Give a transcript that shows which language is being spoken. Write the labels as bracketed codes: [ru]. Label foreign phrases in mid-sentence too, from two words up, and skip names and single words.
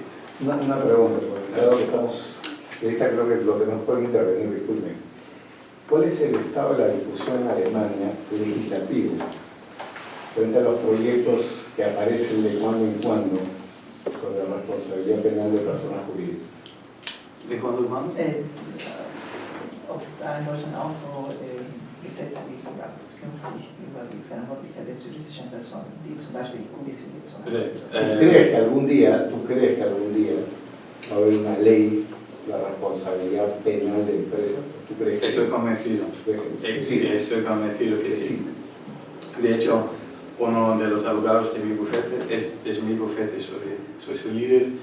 [es] Una pregunta, porque dado que estamos, ahorita creo que los demás pueden intervenir, disculpen. ¿Cuál es el estado de la discusión en Alemania legislativo frente a los proyectos que aparecen de cuando en cuando sobre la responsabilidad penal de personas jurídicas? ¿De cuándo es más? [de] Ob da in Deutschland auch so Gesetze gibt, sogar künftig über die Verantwortlichkeit der juristischen Personen, die zum Beispiel die Kommission zum Beispiel. [es] ¿Tú crees que algún día va a haber una ley de la responsabilidad penal de empresas? ¿Tú crees que Estoy convencido. sí? Estoy convencido que sí. De hecho, uno de los abogados de mi bufete, es mi bufete, soy su líder.